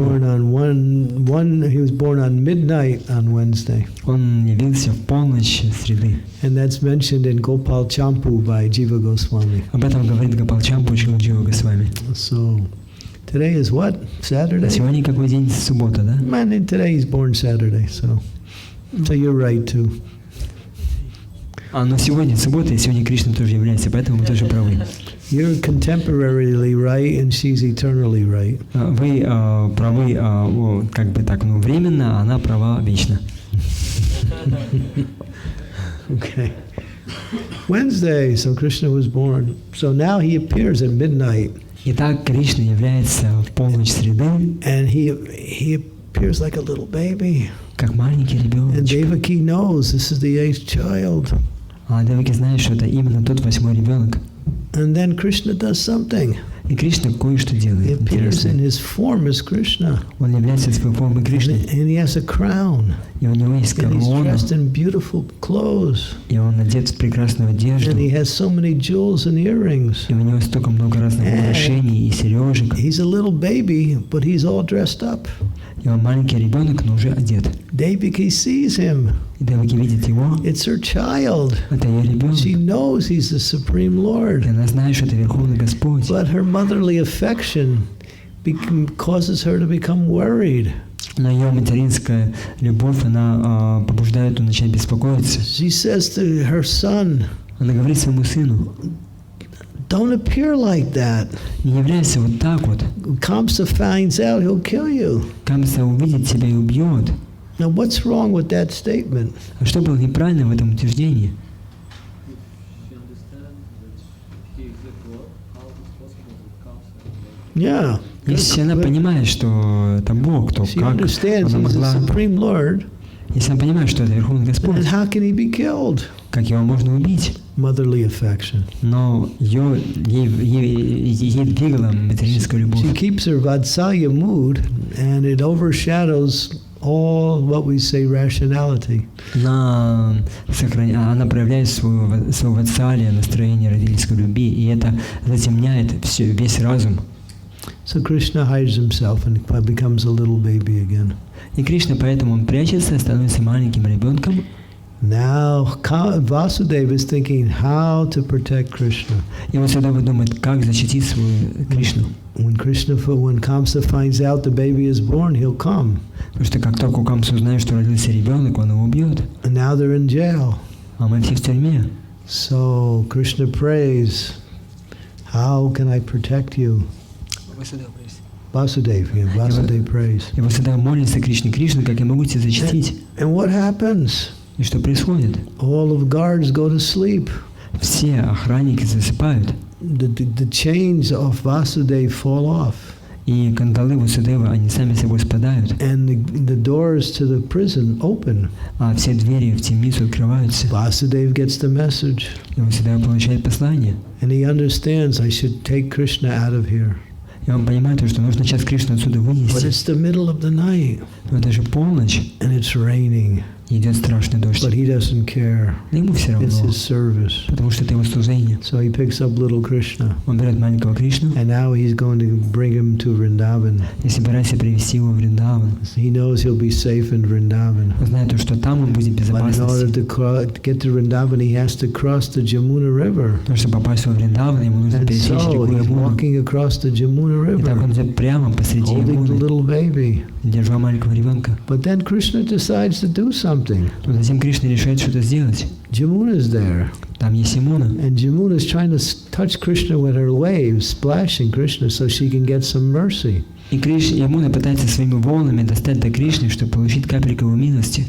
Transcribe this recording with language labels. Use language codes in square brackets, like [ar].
[en] born on He was born on midnight on Wednesday, [ru] Он явился в полночь среды. [en] and that's mentioned in Gopal Champu by Jiva Goswami. [ru] Об этом говорит Гопалчампу Шилджио Госвами. [en] So today is what? [ru] А [en] Saturday. [ru] сегодня какой день? Суббота, да? [en] Man, and today he's born Saturday. So you're right too. [ru] Но сегодня суббота, и сегодня Кришна тоже является, поэтому мы тоже правы. [en] You're contemporarily right, and she's eternally right. [ru] Вы правы, как бы так, временно, а она права вечно. [en] Okay. Wednesday, so Krishna was born. So now he appears at midnight, [ru] Итак, Кришна является в полночь среды, [en] and he appears like a little baby. [ru] как маленький [en] And [ru] ребеночек. [en] Devaki knows this is the 8th child. [ru] А Деваки знает, что это именно тот 8-й ребенок. [en] And then Krishna does something. [ru] И Кришна кое-что [en] He [ru] делает [en] appears in [ru] интересное. [en] his form as Krishna. [ru] Он является своей формой Кришны, [en] And he has a crown. [ru] и у него есть [en] And he's [ru] корона, [en] dressed in beautiful clothes. [ru] и он одет в прекрасную одежду, [en] And he has so many jewels and earrings. [ru] и у него столько много разных украшений и сережек. [en] He's a little baby, but he's all dressed up. [ru] И он маленький ребенок, но уже одет. [en] Devaki sees him. [ru] И Деваки видит его, [en] It's her child. [ru] это ее ребенок. [en] She knows he's the Supreme [ru] И [en] Lord. [ru] она знает, что это Верховный Господь. [en] But her motherly affection causes her to become worried. [ru] Но ее материнская любовь, она побуждает ее начать беспокоиться. [en] She says to her son, [ru] Она говорит своему сыну: [en] don't appear like that. [ru] не являйся вот так вот. [en] Kamsa finds out, he'll kill you. [ru] Камса увидит тебя и убьет. [en] Now what's wrong with that statement? [ru] А что было неправильно в этом утверждении? [en] She understands that he is the God. How is it possible that comes and Yeah. [ru] Если она понимает, что это Бог, то [en] She [ru] как [en] understands [ru] она [en] he's the [ru] могла... [en] Supreme Lord, [ru] Если она понимает, что это Верховный [en] then [ru] Господь, [en] how can he be killed? [ru] как его можно убить? [en] Motherly affection. [ru] Но ей ей двигала материнская любовь. [en] She keeps her Vatsalya mood, and it overshadows all what we say rationality. [ru] Она проявляет свое ватсалия, настроение родительской любви, и это затемняет весь разум. [en] So Krishna hides himself and becomes a little baby again. [ru] И Кришна поэтому он прячется, становится маленьким ребенком. [en] Now Vasudeva is thinking how to protect Krishna. [ru] И Васудева думает, как защитить свою Кришну. [en] When Kamsa finds out the baby is born, he'll come. [ru] Потому что как только Камса узнает, что родился ребенок, он его убьет. [en] And now they're in jail. [ru] А мы все в тюрьме. [en] So Krishna prays, how can I protect you? Vasudeva prays. [ru] И Васудева молится Кришне, Кришна, как я могу тебя защитить? [en] And what happens? [ru] И что происходит? [en] All of guards go to sleep. [ru] Все охранники засыпают. [en] The chains of Vasudeva fall off. [ru] И кандалы Васудевы, они сами собой спадают. [en] And the doors to the prison open. [ru] А все двери в темницу открываются. [en] Vasudeva gets the message. [ru] И Васудева получает послание. [en] And he understands, I should take Krishna out of here. [ru] И он понимает, что нужно сейчас Кришну отсюда [en] But [ru] вынести. [en] it's the middle of the night. [ru] Но это же полночь, [en] And it's raining. [ru] и идет страшный дождь. [en] But he doesn't care. [ru] Но ему все [en] It's [ru] равно, [en] his service. [ru] потому что это его служение. [en] So he picks up little Krishna. [ru] Он берет маленького Кришну [en] And now he's going to bring him to Vrindavan. [ru] и собирается привести его в Вриндаван. [en] He knows he'll be safe in Vrindavan. [ru] Он знает, что там он будет в [en] But in order [ru] безопасности. [en] to get to Vrindavan, he has to cross the Jamuna River. [ru] Потому что попасть во Вриндаван, ему нужно [en] And [ru] пересечь реку [en] so he's [ru] Ямуну. [en] walking across the Jamuna [ru] И так он [en] River, [ru] идет прямо посреди [en] holding the [ru] Ямуны, [en] little baby. [ru] держа маленького ребенка. [en] But then Krishna decides to do something. [ru] Но затем Кришна решает что-то сделать. [en] Jamuna is there. [ru] Там есть Ямуна. [en] And Jamuna is trying to touch Krishna with her waves, splashing Krishna so she can get some mercy. [ru] И Ямуна пытается своими волнами достать до Кришны, чтобы получить капельку его милости.